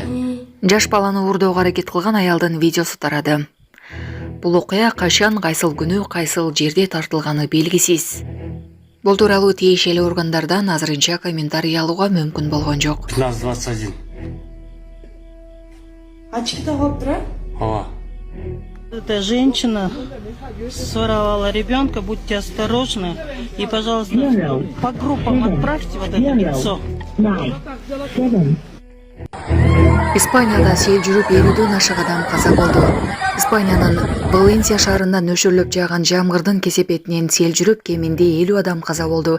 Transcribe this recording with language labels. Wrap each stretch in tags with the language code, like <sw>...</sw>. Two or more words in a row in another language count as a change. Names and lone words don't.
<ky>Жаш баланы уурдоого аракет кылган аялдын видеосу тарады. Бул окуя качан, кайсыл күнү, кайсыл жерде тартылганы белгисиз. Бул тууралуу тиешелүү органдардан азырынча комментарий алууга мүмкүн болгон жок. 15-21. Очки тагып тура? Ооба.</ky> <ru>Эта женщина своровала ребенка, будьте осторожны. И, пожалуйста, по группам отправьте вот это лицо.</ru> <ky>Испанияда сел жүрүп 50ден ашык адам каза болду. Испаниянын Валенсия шаарында нөшөрлөп жааган жамгырдын кесепетинен сел жүрүп кеминде 50 адам каза болду.</ky>